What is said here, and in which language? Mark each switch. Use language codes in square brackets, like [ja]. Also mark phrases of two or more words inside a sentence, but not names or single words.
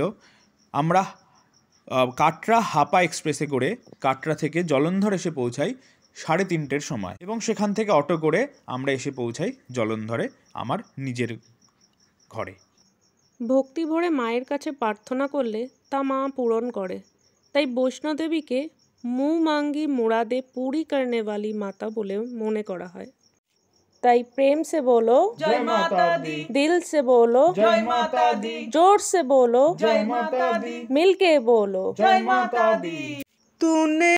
[bn] আমরা কাটরা হাপা এক্সপ্রেসে করে কাটরা থেকে জলন্ধর এসে পৌঁছাই 3:30 সময়, এবং সেখান থেকে অটো করে আমরা এসে পৌঁছাই জলন্ধরে আমার নিজের ঘরে। ভক্তি ভরে মায়ের কাছে প্রার্থনা করলে তা মা পূরণ করে, তাই বৈষ্ণোদেবীকে [hi] मुँह माँगी मुरादें पूरी करने वाली [bn] মাতা বলে মনে করা হয়। [hi] তাই प्रेम से बोलो जय माता दी, दिल से बोलो जय माता दी, जोर से बोलो जय माता दी, मिलके बोलो जय माता दी। तूने